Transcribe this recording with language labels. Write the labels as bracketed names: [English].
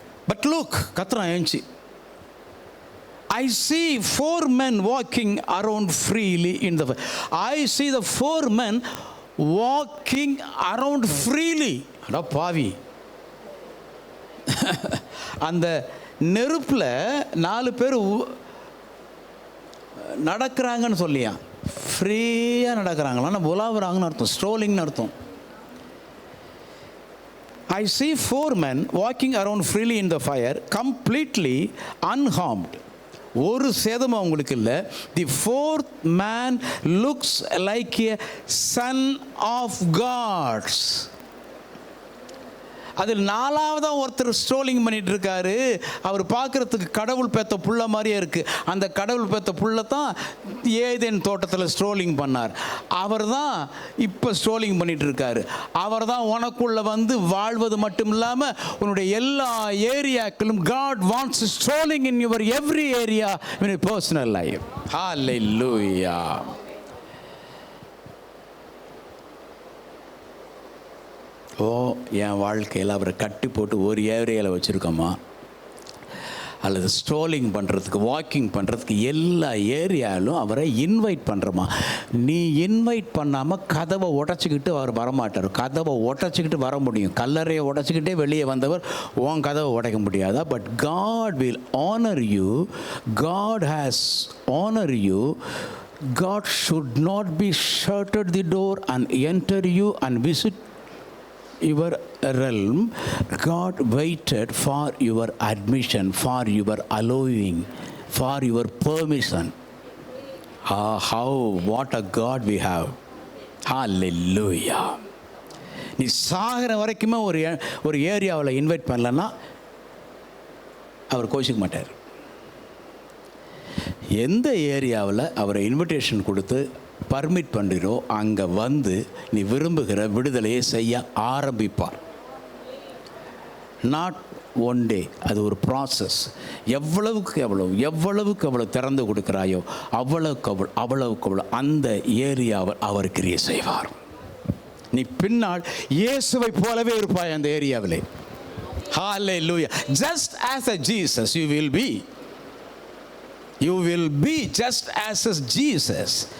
[Tamil] But look, கத்துறான் ஏஞ்சி, [English] I see 4 men walking around freely in the fire. I see the 4 men walking around freely. [Tamil] அடா பாவி, அந்த நெருப்பில் 4 பேர் நடக்கிறாங்கன்னு சொல்லியா, ஃப்ரீயாக நடக்கிறாங்களா, நம்ம உலாவுறாங்கன்னு அர்த்தம், ஸ்ட்ரோலிங்னு அர்த்தம். [English] I see 4 men walking around freely in the fire, completely unharmed. [Tamil] ஒரு சேதமும் அவங்களுக்கு இல்லை. [English] The 4th man looks like a son of God. [Tamil] அதில் 4ஆவதாக ஒருத்தர் ஸ்ட்ரோலிங் பண்ணிட்டு இருக்காரு. அவர் பார்க்குறதுக்கு கடவுள் பெத்த புள்ள மாதிரியே இருக்குது. அந்த கடவுள் பெத்த புள்ள தான் ஏதேன் தோட்டத்தில் ஸ்ட்ரோலிங் பண்ணார். அவர் தான் இப்போ ஸ்ட்ரோலிங் பண்ணிட்டு இருக்காரு. அவர் தான் உனக்குள்ள வந்து வாழ்வது மட்டும் இல்லாமல் உன்னுடைய எல்லா ஏரியாக்களும் [English] God wants strolling in your every area in your personal life. Hallelujah. [Tamil] ஓ, என் வாழ்க்கையில் அவரை கட்டி போட்டு ஒரு ஏரியாவில் வச்சுருக்கோமா, அல்லது ஸ்ட்ரோலிங் பண்ணுறதுக்கு, வாக்கிங் பண்ணுறதுக்கு எல்லா ஏரியாவிலும் அவரை இன்வைட் பண்ணுறோமா? நீ இன்வைட் பண்ணாமல் கதவை உடச்சிக்கிட்டு அவர் வரமாட்டார். கதவை உடச்சிக்கிட்டு வர முடியும். கல்லறையை உடச்சிக்கிட்டே வெளியே வந்தவர் உன் கதவை உடைக்க முடியாதா? [English] But God will honor you. God has honor you. God should not be shutted the door and enter you and visit your realm. God waited for your admission, for your allowing, for your permission. What a God we have. Hallelujah. [Tamil] நீ சாகிற வரைக்குமே ஒரு ஏரியாவில் invite பண்ணலன்னா அவர் கோச்சிக்க மாட்டார். எந்த ஏரியாவில் அவரை இன்விடேஷன் கொடுத்து பர்மிட் பண்ணுறோ அங்கே வந்து நீ விரும்புகிற விடுதலையை செய்ய ஆரம்பிப்பார். [English] not one day, [Tamil] அது ஒரு ப்ராசஸ். எவ்வளவுக்கு எவ்வளவு திறந்து கொடுக்குறாயோ அவ்வளவுக்கு அந்த ஏரியாவை அவர் கிரியை செய்வார். நீ பின்னால் இயேசுவை போலவே இருப்பாய் அந்த ஏரியாவிலே. [English] Hallelujah. Just as a Jesus you will be. You will be just as a Jesus.